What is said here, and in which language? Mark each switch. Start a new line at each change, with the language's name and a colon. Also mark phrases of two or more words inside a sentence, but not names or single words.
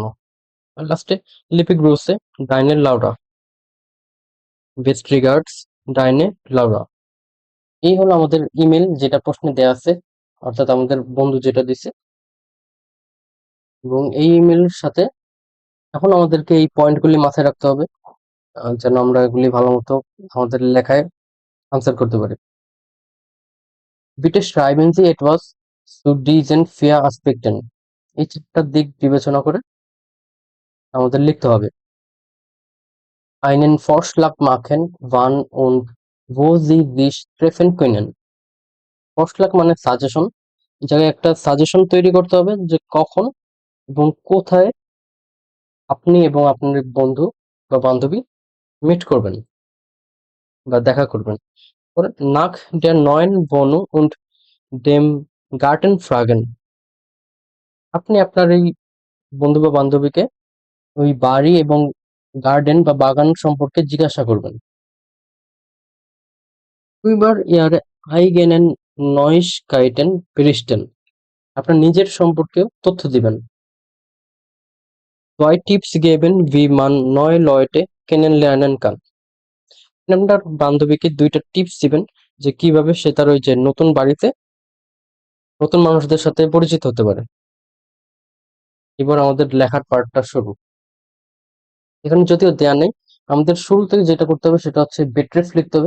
German: আর লাস্টে Liebe Grüße deine Laura,
English: best regards
German: deine Laura.
Bangla: এই হলো আমাদের ইমেল যেটা প্রশ্নে দেয়া আছে, অর্থাৎ আমাদের বন্ধু যেটা দিছে। এবং এই ইমেলের সাথে এখন আমাদেরকে এই পয়েন্টগুলি মাথায় রাখতে হবে, যেন আমরা এগুলি ভালো মতো আমাদের লেখায় আনসার করতে পারি।
German: Bitte schreiben Sie etwas zu diesen vier Aspekten,
Bangla: এই চারটা দিক বিবেচনা করে আমাদের লিখতে হবে।
German: Einen Vorschlag machen, wann und wo Sie sich treffen können.
Bangla: Vorschlag মানে সাজেশন, জায়গায় একটা সাজেশন তৈরি করতে হবে যে কখন এবং কোথায় আপনি এবং আপনার বন্ধু বা বান্ধবী মিট করবেন বা দেখা করবেন।
German: পরে nach der neuen Wohnung und dem Garten fragen,
Bangla: আপনি আপনার এই বন্ধু বা বান্ধবীকে ওই বাড়ি এবং গার্ডেন বা বাগান সম্পর্কে জিজ্ঞাসা করবেন।
German: Über Ihre eigenen Neuigkeiten berichten,
Bangla: আপনার নিজের সম্পর্কেও তথ্য দিবেন।
German: Zwei Tipps geben, wie man neue Leute kennenlernen kann,
Bangla: আপনার বান্ধবীকে 2টা টিপস দিবেন যে কিভাবে সে তার ওই যে নতুন বাড়িতে নতুন মানুষদের সাথে পরিচিত হতে পারে। এবার আমাদের লেখার পার্টটা শুরু। এখানে যদিও দেয়া নেই, আমাদের শুরু থেকে যেটা করতে হবে সেটা হচ্ছে বেট্রেফ লিখতে হবে।